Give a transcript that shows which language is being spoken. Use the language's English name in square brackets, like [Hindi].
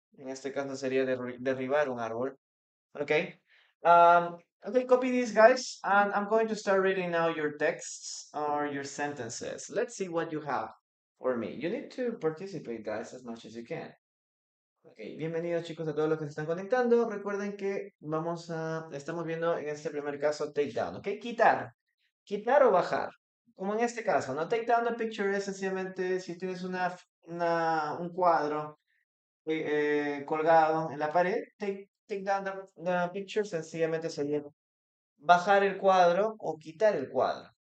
[Spanish] En este caso sería derribar un árbol. [English] Okay. Okay, copy these guys, and I'm going to start reading now your texts or your sentences. Let's see what you have for me. You need to participate, guys, as much as you can. [Spanish] Ok, bienvenidos chicos a todos los que se están conectando. Recuerden que estamos viendo en este primer caso take down, ¿ok? Quitar o bajar. Como en este caso, ¿no? Take down the picture es sencillamente si tienes un cuadro colgado en la pared, take down the picture sencillamente sería bajar el cuadro o quitar el cuadro.